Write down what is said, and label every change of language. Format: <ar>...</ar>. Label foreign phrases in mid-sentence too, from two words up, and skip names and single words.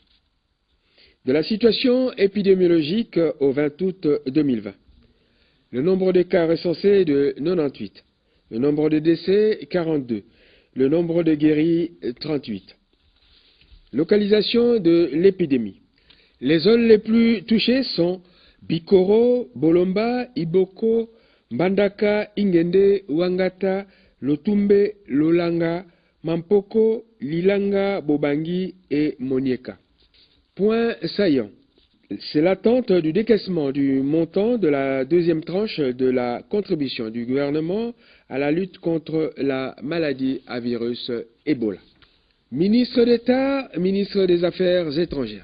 <fr>De la situation épidémiologique au 20 août 2020. Le nombre de cas recensés est de 98. Le nombre de décès, 42. Le nombre de guéris, 38. Localisation de l'épidémie. Les zones les plus touchées sont Bikoro, Bolomba, Iboko, Mbandaka, Ingende, Wangata, Lotumbe, Lolanga, Mampoko, Lilanga, Bobangi et Monieka. Point saillant. C'est l'attente du décaissement du montant de la deuxième tranche de la contribution du gouvernement à la lutte contre la maladie à virus Ebola. Ministre d'État, ministre des Affaires étrangères.</fr>